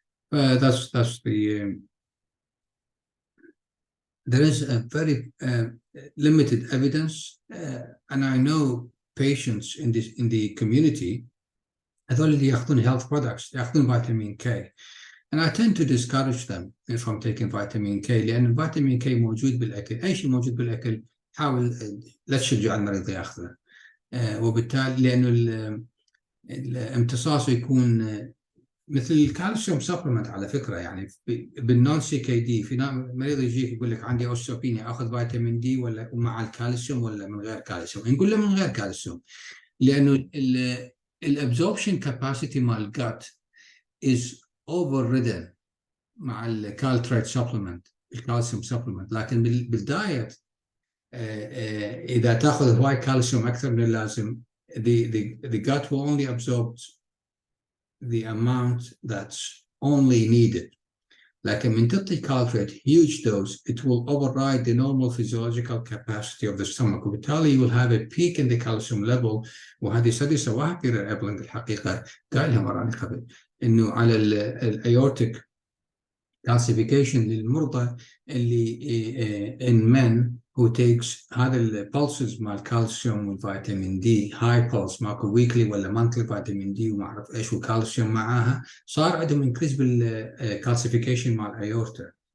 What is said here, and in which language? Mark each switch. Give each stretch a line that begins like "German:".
English: That's the, there is a very limited evidence, and I know patients in the community
Arabic: هذول اللي ياخذون
English: health products ياخذون vitamin K. And I tend to discourage them from taking vitamin K
Arabic: لأن الفيتامين K موجود بالأكل. أي شيء موجود بالأكل حاول لا تشجع المريض ياخذه. وبالتالي لأنه الامتصاص يكون مثل الكالسيوم سبلمنت على فكرة يعني بالنون سي كي دي في مريض يجيك يقول لك عندي أوستيوبينيا أخذ فيتامين دي ولا مع الكالسيوم ولا من غير كالسيوم؟ نقول له من غير كالسيوم لأنه الابزوربشن كاباسيتي مال الجات
English: is overridden
Arabic: مع الكالتريت سبلمنت الكالسيوم سبلمنت. لكن بالدايت إذا تأخذ هواي كالسيوم أكثر من اللازم
English: the gut will only absorb the amount that's only needed.
Arabic: لكن من تعطي
English: caltrate huge dose it will override the normal physiological capacity of the stomach
Arabic: وبالتالي
English: you will have a peak in the calcium level.
Arabic: وهذه study سواها بيرر إبلينغ الحقيقة قايلها مرة قبل إنه على الأيورتيك calcification للمرضى اللي
English: in men who takes
Arabic: هذا البulses مال الكالسيوم والفيتامين دي high pulse ماكو weekly ولا monthly فيتامين دي وما أعرف إيش وكالسيوم معاها صار عندهم increase بالكالسيفيكيشن مال الأيورتا.